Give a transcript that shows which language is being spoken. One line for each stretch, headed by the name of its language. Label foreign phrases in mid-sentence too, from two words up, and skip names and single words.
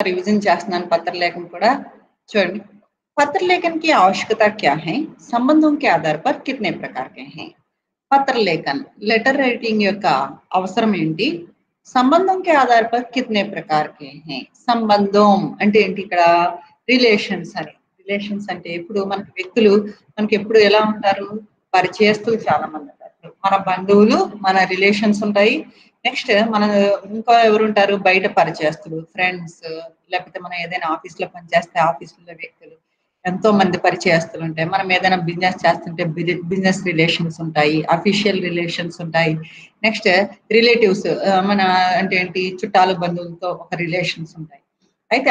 Telugu: रिवीजन చేస్తున్నాను
Hindi: पत्र लेखन
Telugu: కూడా చూడండి
Hindi: पत्र लेखन की आवश्यकता क्या है संबंधों के आधार पर कितने प्रकार के हैं पत्र लेखन
English: letter writing
Telugu: యొక్క అవసరం ఏంటి సంబంధం
Hindi: के आधार पर कितने प्रकार के हैं
Telugu: సంబంధం అంటే ఏంటి ఇక్కడ రిలేషన్స్ అంటే ఇప్పుడు మనకి వ్యక్తులు మనకి ఎప్పుడు ఎలా ఉంటారు పరిచయస్తులు చాలా మంది ఉంటారు మన బంధువులు మన రిలేషన్స్ ఉంటాయి నెక్స్ట్ మన ఇంకా ఎవరు ఉంటారు బయట పరిచయస్తులు ఫ్రెండ్స్ లేకపోతే మనం ఏదైనా ఆఫీస్ లో పనిచేస్తే ఆఫీసులో వ్యక్తులు ఎంతో మంది పరిచయస్తులు ఉంటాయి మనం ఏదైనా బిజినెస్ చేస్తుంటే
English: business relations
Telugu: ఉంటాయి
English: official relations
Telugu: ఉంటాయి
English: next relatives
Telugu: మన అంటే ఏంటి చుట్టాలు బంధువులతో ఒక రిలేషన్స్ ఉంటాయి అయితే